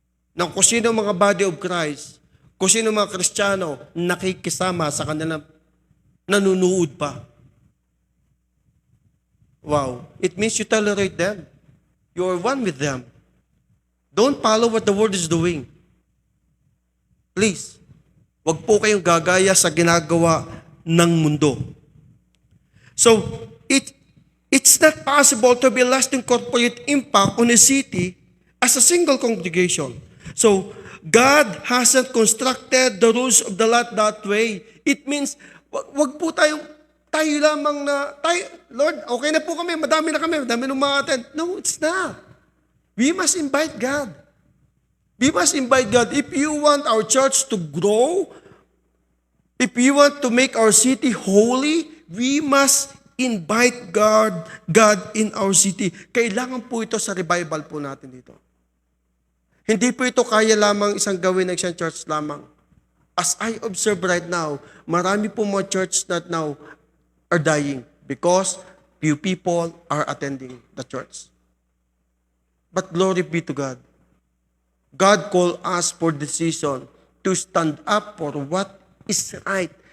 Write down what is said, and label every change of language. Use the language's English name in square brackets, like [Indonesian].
[Filipino] Ng kung sino mga body of Christ, kung sino mga Kristiyano nakikisama sa kanilang nanunood pa. [English] Wow. It means you tolerate them. You are one with them. Don't follow what the world is doing. [Filipino] Please, wag po kayong gagaya sa ginagawa ng mundo. [English] So, it's not possible to be lasting corporate impact on a city as a single congregation. So, God hasn't constructed the rules of the lot that way. [Filipino] It means, wag po tayo lamang na, Lord, okay na po kami, madami na umattend. [English] No, it's not. We must invite God. We must invite God. If you want our church to grow, if you want to make our city holy, we must invite God in our city. [Filipino] Kailangan po ito sa revival po natin dito. Hindi po ito kaya lamang isang gawin ng isang church lamang. [English] As I observe right now, [Filipino] marami po mga [English] church that now are dying because few people are attending the church. But glory be to God. God called us for this season to stand up for what is right.